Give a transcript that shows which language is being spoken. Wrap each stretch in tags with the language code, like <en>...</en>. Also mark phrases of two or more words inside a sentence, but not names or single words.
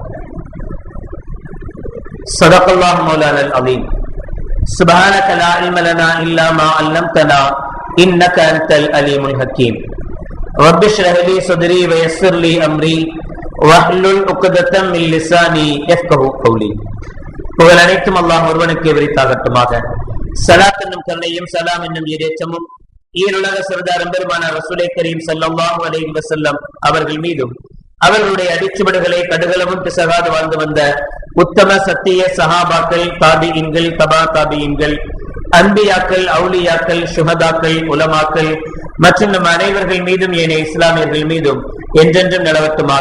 <ar>صدق الله مولانا العظيم. سبحانك لا علم لنا إلا ما علمتنا إنك أنت العليم الحكيم. رب اشرح لي صدري ويسر لي أمري واحلل عقدة من لساني يفقهوا قولي.</ar> <ta>புகழ் அனைத்தும் அல்லாஹ் ஒருவனுக்கு விரித்தாகட்டுமாக. ஸலாத் என்னும் கருணையும் சலாம் என்னும் இறைச்சமும் ஈருலக சர்தார் பெருமானார்</ta> <ar>رسول كريم صلى الله عليه وسلم</ar> <ta>அவர்கள் மீதும் அவர்களுடைய அடிச்சுவடுகளை கடுகளவும் பிசகாது வாழ்ந்து வந்த உத்தம சத்திய சஹாபாக்கள், தாபிஈன்கள், தபா தாபிஈன்கள், அன்பியாக்கள், அவுலியாக்கள், சுஹதாக்கள், உலமாக்கள் மற்றும் நம் அனைவர்கள் மீதும் ஏனைய இஸ்லாமியர்கள் மீதும் என்றென்றும் நிலவட்டுமாக.</ta>